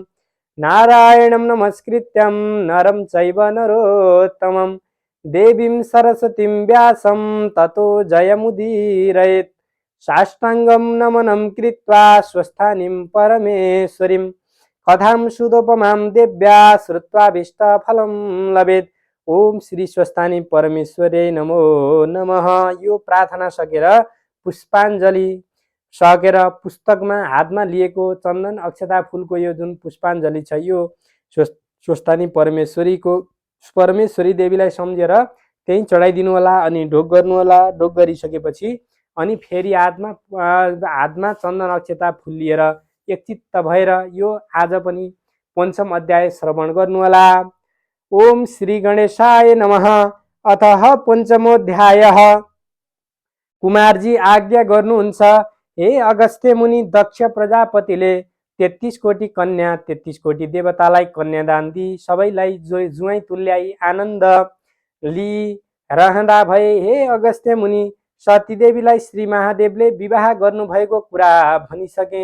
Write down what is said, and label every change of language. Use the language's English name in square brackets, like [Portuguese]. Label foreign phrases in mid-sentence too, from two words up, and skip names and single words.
[Sanskrit] नारायणं नमस्कृत्यं नरं चैव नरोत्तमं देवीं सरस्वतीं व्यासं ततो जयमुदीरयेत्। साष्टाङ्गं नमनं कृत्वा स्वस्थानीं परमेश्वरीं कथां सुदोपमां देव्या श्रुत्वाभीष्टफलं लभेत्। ओम श्री स्वस्थानी परमेश्वरे नमो नमः। [Nepali] यो प्रार्थना सकेर पुष्पाञ्जली सकेर पुस्तकमा हातमा लिएको चन्दन अक्षता फूलको यो जुन पुष्पाञ्जली छ यो स्वस्थानी परमेश्वरी देवीलाई सम्झेर त्यही चढाइदिनु होला अनि ढोग गर्नु होला। ढोग गरिसकेपछि अनि फेरि हातमा चन्दन अक्षता फूल लिएर एकचित्त भएर यो आज पनि पञ्चम अध्याय श्रवण गर्नु होला। [Sanskrit] ओम श्री गणेशाय नमः। अतः पञ्चमोऽध्यायः। [Nepali] कुमारजी आज्ञा गर्नुहुन्छ, हे अगस्त्य मुनि, दक्ष प्रजापतिले 33 कोटी कन्या 33 कोटी देवतालाई कन्यादान दिई सबैलाई जुवाई तुल्याई आनन्द लिइरहँदा भए हे अगस्त्य मुनि, सतीदेवीलाई श्री महादेवले विवाह गर्नुभएको कुरा भनिसके।